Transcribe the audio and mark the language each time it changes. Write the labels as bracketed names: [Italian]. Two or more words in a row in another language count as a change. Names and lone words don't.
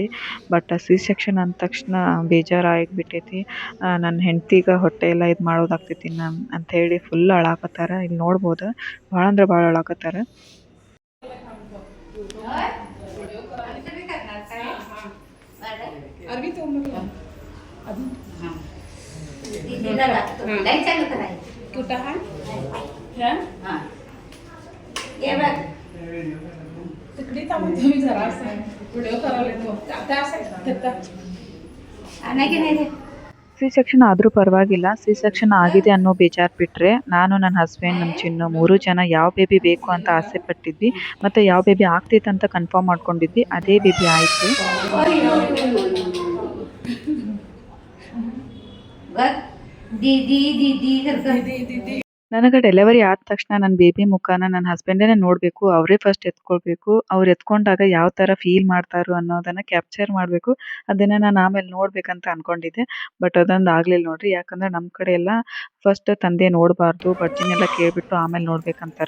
[Kannada] ಬಟ್ ಸಿ ಸೆಕ್ಷನ್ ಅಂದ ತಕ್ಷಣ ಬೇಜಾರಾಗಿಬಿಟ್ಟೈತಿ. ನನ್ನ ಹೆಂಡ್ತಿಗೆ ಹೊಟ್ಟೆ ಎಲ್ಲ ಇದು ಮಾಡೋದಾಗ್ತೈತಿ ಅಂಥೇಳಿ ಫುಲ್ ಅಳಕತ್ತಾರ. ಇಲ್ಲಿ ನೋಡ್ಬೋದು, ಭಾಳ ಅಂದ್ರೆ ಭಾಳ ಅಳಕತ್ತಾರ. ಅರ್ವಿ ತಗೊಂಡ್ಬರಲ್ಲ ಅದು [Marathi] कुठं आहे तिकडे थांबून तुम्ही जरा असं व्हिडिओ करायला येतो त्या नाही [Kannada] ಸಿ ಸೆಕ್ಷನ್ ಆದರೂ ಪರವಾಗಿಲ್ಲ. ಸಿ ಸೆಕ್ಷನ್ ಆಗಿದೆ ಅನ್ನೋ ಬೇಜಾರು ಬಿಟ್ಟರೆ ನಾನು, ನನ್ನ ಹಸ್ಬೆಂಡ್, ನಮ್ಮ ಚಿನ್ನು 3 ಜನ ಯಾವ ಬೇಬಿ ಬೇಕು ಅಂತ ಆಸೆ ಪಟ್ಟಿದ್ವಿ ಮತ್ತು ಯಾವ ಬೇಬಿ ಆಗ್ತೈತೆ ಅಂತ ಕನ್ಫರ್ಮ್ ಮಾಡ್ಕೊಂಡಿದ್ವಿ. ಅದೇ ಬೇಬಿ ಆಯಿತು. [Marathi] दीदी दीदी करता [Kannada] ನನಗೆ ಡೆಲಿವರಿ ಆದ ತಕ್ಷಣ ನನ್ನ ಬೇಬಿ ಮುಖನ ನನ್ನ ಹಸ್ಬೆಂಡೇನೆ ನೋಡಬೇಕು. ಅವರೇ ಫಸ್ಟ್ ಎತ್ಕೊಳ್ಬೇಕು. ಅವ್ರು ಎತ್ಕೊಂಡಾಗ ಯಾವ ಥರ ಫೀಲ್ ಮಾಡ್ತಾರೋ ಅನ್ನೋದನ್ನ ಕ್ಯಾಪ್ಚರ್ ಮಾಡಬೇಕು. ಅದನ್ನ ನಾನು ಆಮೇಲೆ ನೋಡ್ಬೇಕಂತ ಅನ್ಕೊಂಡಿದ್ದೆ. ಬಟ್ ಅದೊಂದು ಆಗ್ಲಿಲ್ಲ ನೋಡ್ರಿ. ಯಾಕಂದ್ರೆ ನಮ್ಮ ಕಡೆ ಎಲ್ಲ ಫಸ್ಟ್ ತಂದೆ ನೋಡಬಾರ್ದು. ಬರ್ಜಿನೆಲ್ಲ ಕೇಳ್ಬಿಟ್ಟು ಆಮೇಲೆ ನೋಡ್ಬೇಕಂತಾರ.